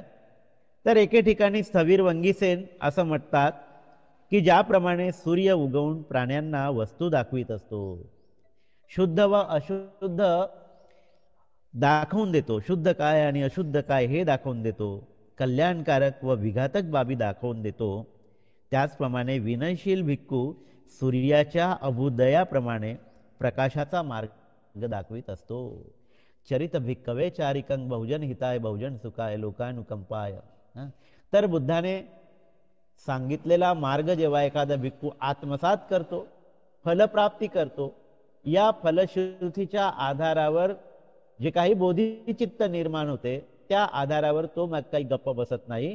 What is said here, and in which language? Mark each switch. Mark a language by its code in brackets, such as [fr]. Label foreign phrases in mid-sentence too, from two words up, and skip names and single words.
[mr] तर एके ठिकाणी स्थवीर वंगीसेन असं म्हणतात की ज्याप्रमाणे सूर्य उगवून प्राण्यांना वस्तू दाखवित असतो, शुद्ध व अशुद्ध दाखवून देतो, शुद्ध काय आणि अशुद्ध काय हे दाखवून देतो, कल्याणकारक व विघातक बाबी दाखवून देतो, त्याचप्रमाणे विनयशील भिक्खू सूर्याच्या अभुदयाप्रमाणे प्रकाशाचा मार्ग दाखवित असतो. [pi] चरित भिक्कवे चारिकं बहुजन हिताय बहुजन सुखाय लोकानुकंपाय. [mr] तर बुद्धाने सांगितलेला मार्ग जेव्हा एखादा भिक्खू आत्मसात करतो, फलप्राप्ती करतो, या फलश्रुतीच्या आधारावर जे काही बोधिचित्त निर्माण होते, त्या आधारावर तो मग काही गप्प बसत नाही.